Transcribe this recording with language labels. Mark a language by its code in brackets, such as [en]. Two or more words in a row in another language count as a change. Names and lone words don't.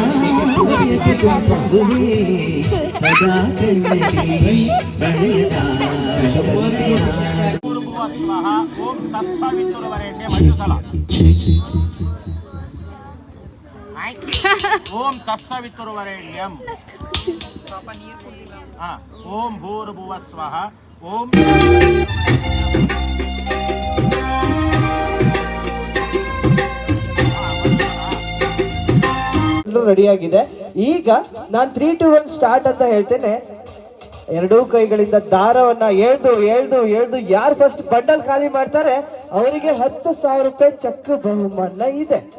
[kn] ಸದಾ ಕಣ್ಣಲ್ಲಿ ಪ್ರಣಯದ ಕವಿತೆ [sa] ಓಂ ತತ್ಸವಿತುರ್ವರೆಣ್ಯಂ 5 ಸಲ ಓಂ ತತ್ಸವಿತುರ್ವರೆಣ್ಯಂ ಓಂ ಭೂರ್ಭುವಃ ಸ್ವಃ ಓಂ [kn] ರೆಡಿಯಾಗಿದೆ. ಈಗ ನಾನು 3, 2, 1 ಸ್ಟಾರ್ಟ್ ಅಂತ ಹೇಳ್ತೇನೆ. ಎರಡೂ ಕೈಗಳಿಂದ ದಾರವನ್ನ ಎಳ್ದು ಯಾರು ಫಸ್ಟ್ ಬಂಡಲ್ ಖಾಲಿ ಮಾಡ್ತಾರೆ ಅವರಿಗೆ 10,000 ರೂಪಾಯಿ ಚೆಕ್ ಬಹುಮಾನ ಇದೆ.